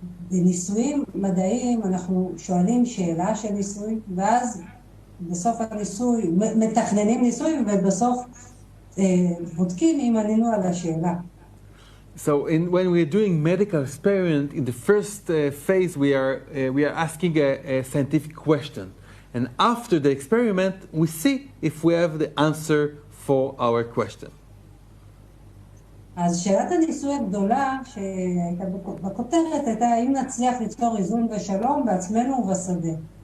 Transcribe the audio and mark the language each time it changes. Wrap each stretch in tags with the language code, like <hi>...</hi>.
<he>בניסויים מדעיים אנחנו שואלים שאלה של ניסוי, ואז בסוף הניסוי, מתכננים ניסוי, ובסוף בודקים אם ענינו על השאלה.</he> <en>So when we're doing medical experiment, in the first phase we are asking a scientific question. And after the experiment, we see if we have the answer for our question.</en> <he>אז שאלת הניסוי הגדולה שהייתה בכותרת הייתה האם נצליח ליצור איזון ושלום בעצמנו ובשדה.</he>